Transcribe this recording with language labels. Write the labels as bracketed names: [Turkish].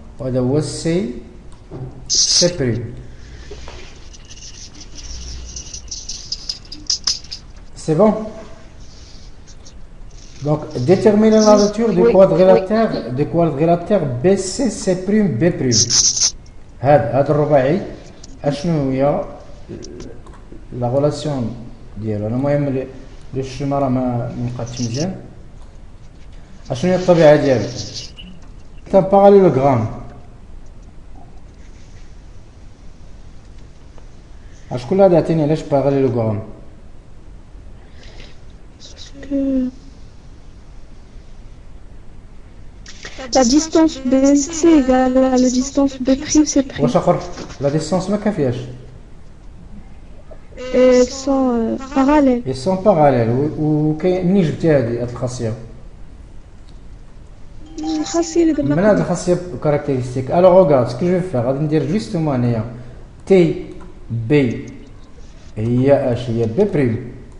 [Arabic] وهذا C'. [French] C'est bon? Donc déterminer la nature du quadrilatère BC B'. [Arabic] هذا الرباعي اشنو هي [French] la relation [Arabic] ديالو؟ انا المهم الشماره ما بقاتش مزيان. اشنو هي الطبيعه ديالو؟ [French] C'est un parallélogramme. [Arabic] شكون اللي عطيني علاش [French] parallélogramme؟ La distance BC égale à la distance B', C'. [Arabic] واش اخر؟ [French] La distance [Arabic] ما كافياش. [French] elles sont parallèles. Ils sont parallèles. [Arabic] منين جبتي هذه الخاصية؟ الخاصية اللي قلنا من هذه الخاصية [French] caractéristique. Alors regarde, ce que je vais faire, [Arabic] غادي ندير justement هنايا تي بي هي اش هي بي بريم.